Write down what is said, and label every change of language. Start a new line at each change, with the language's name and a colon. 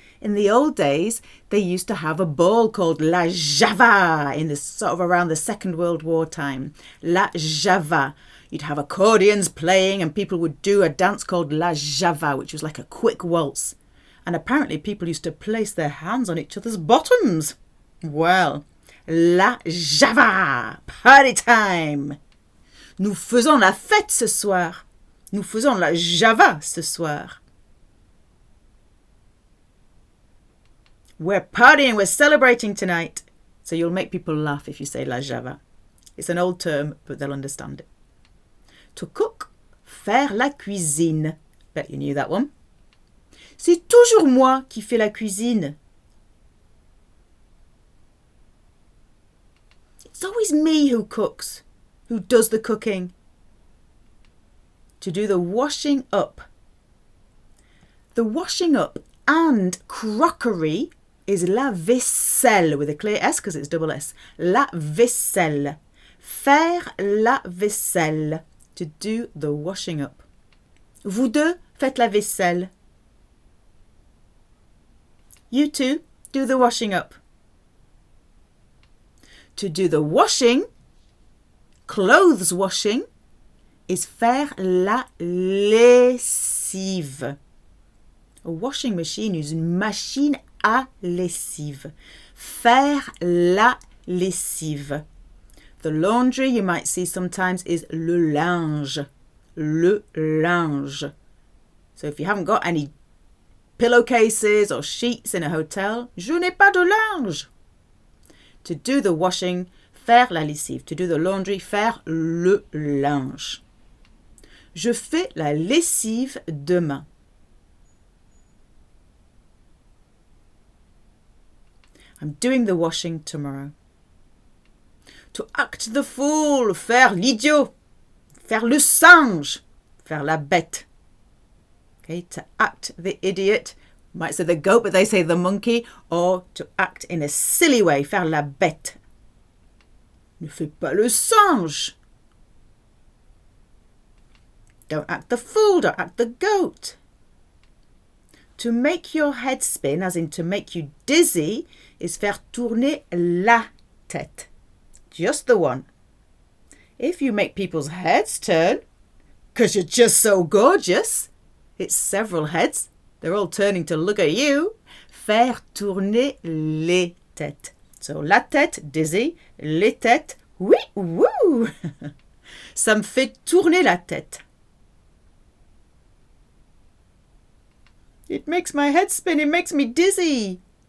English: In the old days, they used to have a ball called La Java in the sort of around the Second World War time. La Java. You'd have accordions playing and people would do a dance called La Java, which was like a quick waltz. And apparently people used to place their hands on each other's bottoms. Well, La Java. Party time.
French: Nous faisons la fête ce soir. Nous faisons la Java ce soir.
English: We're partying, we're celebrating tonight. So you'll make people laugh if you say la Java. It's an old term, but they'll understand it. To cook,
French: faire la cuisine.
English: Bet you knew that one.
French: C'est toujours moi qui fais la cuisine.
English: It's always me who cooks, who does the cooking. To do the washing up. The washing up and crockery is la vaisselle with a clear S because it's double S.
French: La vaisselle. Faire la vaisselle.
English: To do the washing up.
French: Vous deux faites la vaisselle.
English: You two do the washing up. To do the washing, clothes washing, is
French: faire la lessive.
English: A washing machine is
French: une machine à lessive. Faire la lessive.
English: The laundry you might see sometimes is le linge. Le linge. So if you haven't got any pillowcases or sheets in a hotel,
French: je n'ai pas de linge.
English: To do the washing,
French: faire la lessive.
English: To do the laundry,
French: faire le linge. Je fais la lessive demain.
English: I'm doing the washing tomorrow. To act the fool,
French: faire l'idiot. Faire le singe, faire la bête.
English: Okay, to act the idiot. You might say the goat, but they say the monkey. Or to act in a silly way,
French: faire la bête. Ne fais pas le singe.
English: Don't act the fool, don't act the goat. To make your head spin, as in to make you dizzy, is
French: faire tourner la tête.
English: Just the one. If you make people's heads turn, because you're just so gorgeous, it's several heads. They're all turning to look at you.
French: Faire tourner les têtes. So la tête, dizzy. Les têtes, oui, woo. Ça me fait tourner la tête.
English: It makes my head spin. It makes me dizzy.